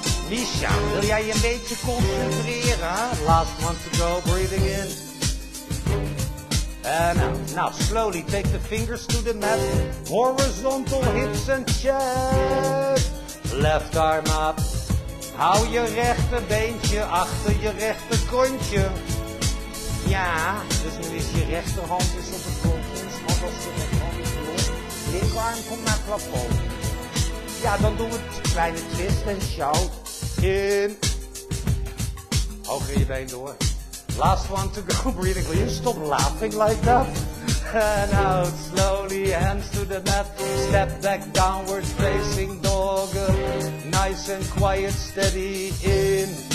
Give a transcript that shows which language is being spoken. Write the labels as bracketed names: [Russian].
[Dutch] Misha, wil jij je een beetje concentreren? [English] Last one to go, breathing in. And out. Now, slowly take the fingers to the mat. Horizontal hips and chest. Left arm up. [Dutch] Hou je rechterbeentje achter je rechterkontje. Ja, dus nu is je rechterhand is op het grond. Want als je rechterhand is rond, linkerarm komt naar het plafond. Ja, dan doen we een kleine twist en shout. In. Hoger je been door. [English] Last one to go, breathing. Will you stop laughing like that? And out, slowly, hands to the mat. Step back, downward facing dog. Nice and quiet, steady in.